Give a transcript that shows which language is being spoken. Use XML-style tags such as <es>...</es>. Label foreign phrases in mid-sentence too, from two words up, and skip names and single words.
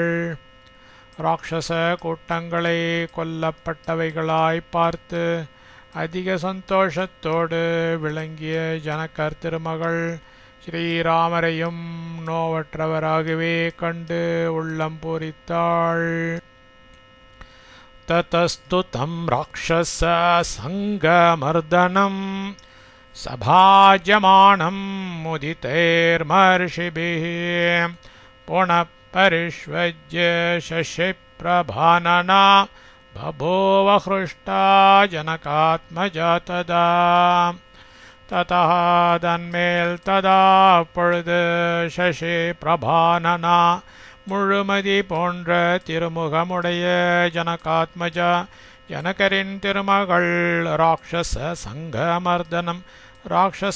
<ta>ராட்சச கூட்டங்களை கொல்லப்பட்டவைகளாய் பார்த்து அதிக சந்தோஷத்தோடு விளங்கிய ஜனகர் திருமகள் ஸ்ரீராமரையும் நோவற்றவராகவே கண்டு உள்ளம் பூரித்தாள்.</ta> <sa>ततस्तु तं राक्षस सङ्गमर्दनं सभाज्यमानं मुदितैर्महर्षिभिः पुनः परिष्वज्य शशिप्रभानना बभूव हृष्टा जनकात्मजा तदा.</sa> <ta>ततः தன்மேல் ததா பொழுது</ta> <sa>शशि प्रभानना</sa> <ta>முழுமதி போன்ற திருமுகமுடைய ஜனகாத்மஜா ஜனகரின் திருமகள்</ta> <sa>राक्षस सङ्गमर्दनम्</sa> <ta>ராட்சச</ta>